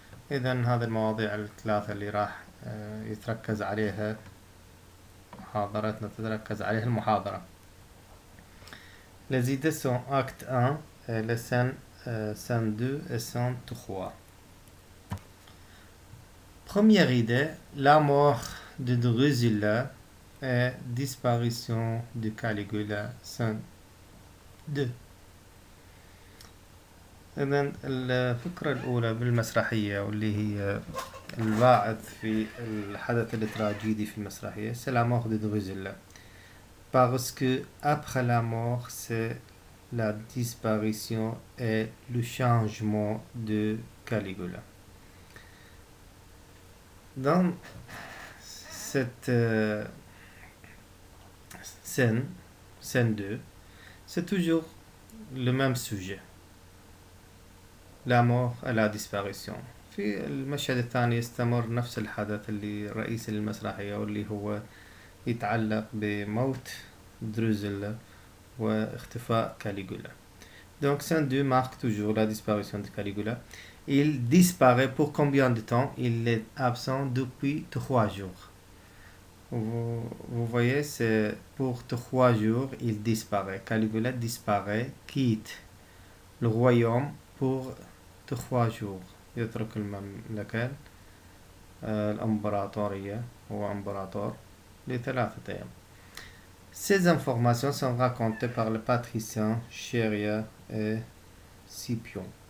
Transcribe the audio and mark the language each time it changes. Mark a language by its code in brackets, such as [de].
[ar] إذن هذه المواضيع الثلاثة اللي راح يتركز عليها محاضرتنا تتركز عليها المحاضرة. [fr] Les idées sont acte 1, les scènes 2 et scène 3. Première idée, la mort de Drusilla et disparition de Caligula, scène 2. [ar] إذن الفكرة الأولى بالمسرحية واللي هي الباعث في الحدث التراجيدي في المسرحية [fr] c'est la mort de Drusilla. Parce que après la mort, c'est la disparition et le changement de Caligula. Dans cette scène 2, c'est toujours le même sujet. La mort et la disparition. [ar] في المشهد الثاني يستمر نفس الحدث اللي رئيسي للمسرحية واللي هو يتعلق بموت دروزيلا واختفاء كاليغولا. [fr] Donc scène 2 marque toujours la disparition de Caligula. Il disparaît pour combien de temps? Il est absent depuis 3 jours. Vous voyez, c'est pour 3 jours il disparaît. Caligula disparaît, quitte le royaume pour 3 jours. [ar] يترك المملكة الإمبراطورية هو إمبراطور ل3 أيام. [fr] Ces informations sont racontées par le patricien Chéria et Scipion.